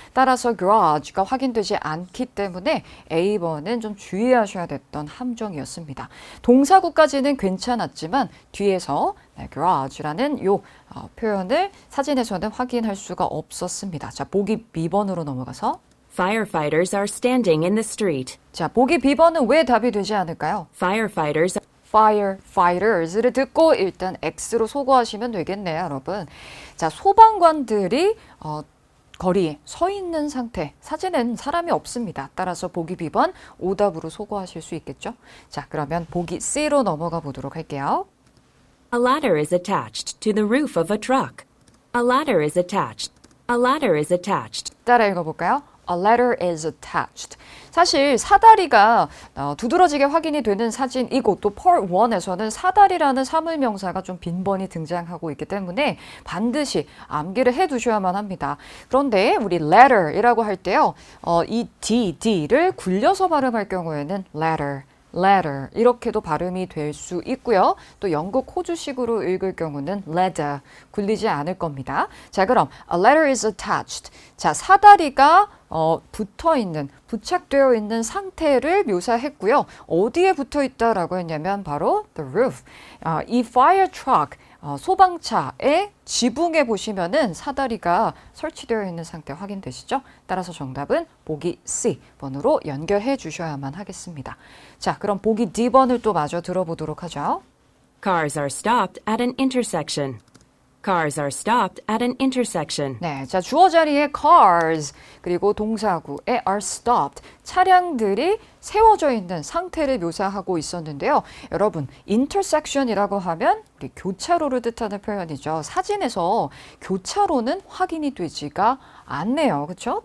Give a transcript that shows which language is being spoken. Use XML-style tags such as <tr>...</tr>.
<ko>따라서 garage가 확인되지 않기 때문에 A번은 좀 주의하셔야 됐던 함정이었습니다. 동사구까지는 괜찮았지만 뒤에서 garage라는 요 표현을 사진에서는 확인할 수가 없었습니다. 자, 보기 B번으로 넘어가서</ko> <en>Firefighters are standing in the street.</en> <ko>자, 보기 B번은 왜 답이 되지 않을까요?</ko> <en>Firefighters</en> <ko>firefighters를 듣고 일단 X로 소거하시면 되겠네요, 여러분. 자, 소방관들이 거리에 서 있는 상태, 사진엔 사람이 없습니다. 따라서 보기 B번 오답으로 소거하실 수 있겠죠? 자, 그러면 보기 C로 넘어가 보도록 할게요.</ko> <en>A ladder is attached to the roof of a truck. A ladder is attached. A ladder is attached.</en> <ko>따라 읽어볼까요?</ko> <en>A ladder is attached.</en> <ko>사실 사다리가 두드러지게 확인이 되는 사진이고 또 Part 1에서는 사다리라는 사물명사가 좀 빈번히 등장하고 있기 때문에 반드시 암기를 해두셔야만 합니다. 그런데 우리 ladder이라고 할 때요. 이 D를 굴려서 발음할 경우에는 ladder 이렇게도 발음이 될 수 있고요. 또 영국 호주식으로 읽을 경우는 ladder 굴리지 않을 겁니다. 자, 그럼</ko> <en>a ladder is attached.</en> <ko>자, 사다리가 붙어 있는, 부착되어 있는 상태를 묘사했고요. 어디에 붙어 있다라고 했냐면 바로 the roof. 이 fire truck 소방차의 지붕에 보시면은 사다리가 설치되어 있는 상태 확인되시죠? 따라서 정답은 보기 C번으로 연결해 주셔야만 하겠습니다. 자, 그럼 보기 D번을 또 마저 들어보도록 하죠.</ko> <en>Cars are stopped at an intersection. Cars are stopped at an intersection.</en> <ko>네, 자, 주어 자리에 cars 그리고 동사구에</ko> <en>are stopped</en> <ko>차량들이 세워져 있는 상태를 묘사하고 있었는데요. 여러분, intersection이라고 하면 우리 교차로를 뜻하는 표현이죠. 사진에서 교차로는 확인이 되지가 않네요. 그렇죠?</ko>